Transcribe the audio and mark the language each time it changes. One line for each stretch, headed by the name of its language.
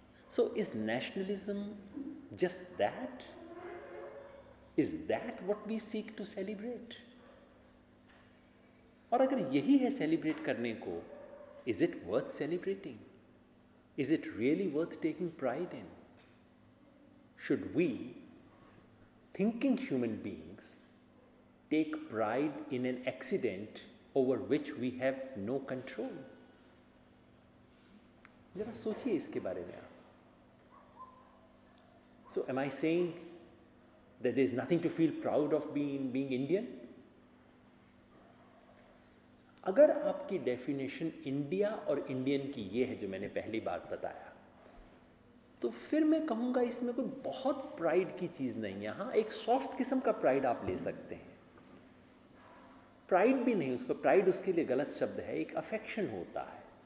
English: So is nationalism just that? Is that what we seek to celebrate?
Hindi: और अगर यही है सेलिब्रेट करने को,
English: Is it worth celebrating? Is it really worth taking pride in? Should we, thinking human beings, take pride in an accident over which we have no control?
Hindi: जरा सोचिए इसके बारे में आप।
English: So am I saying that there is nothing to feel proud of being Indian?
Hindi: अगर आपकी definition India और Indian की ये है जो मैंने पहली बार बताया, तो फिर मैं कहूँगा इसमें कोई बहुत प्राइड की चीज़ नहीं है। हाँ, एक सॉफ्ट किस्म का प्राइड आप ले सकते हैं, प्राइड भी नहीं, उसको प्राइड उसके लिए गलत शब्द है, एक अफेक्शन होता है।